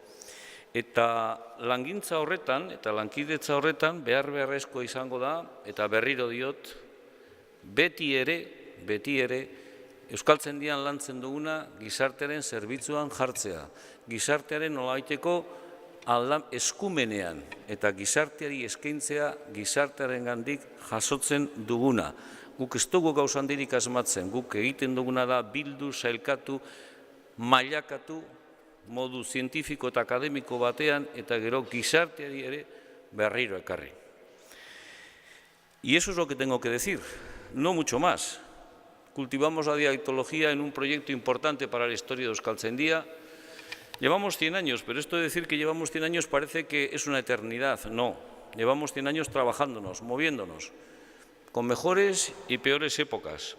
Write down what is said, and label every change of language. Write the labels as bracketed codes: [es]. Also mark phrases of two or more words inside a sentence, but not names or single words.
[eu] Eta langintza horretan, eta lankidetza horretan, beharrezko izango da, eta berriro diot, beti ere, Euskaltzaindian lantzen duguna gizartearen zerbitzuan jartzea, gizartearen nolabaiteko eskumenean, eta gizarteari eskaintzea gizartearengandik jasotzen duguna. Guk ez dugu gauza handirik asmatzen, guk egiten duguna da bildu, sailkatu, mailakatu, modu zientifiko eta akademiko batean, eta gero gizarteari ere berriro ekarri. [es] Y eso es lo que tengo que decir, no mucho más. Cultivamos la dialectología en un proyecto importante para la historia de Euskaltzaindia. Llevamos 100 años, pero esto de decir que llevamos 100 años parece que es una eternidad. No, llevamos 100 años trabajándonos, moviéndonos, con mejores y peores épocas.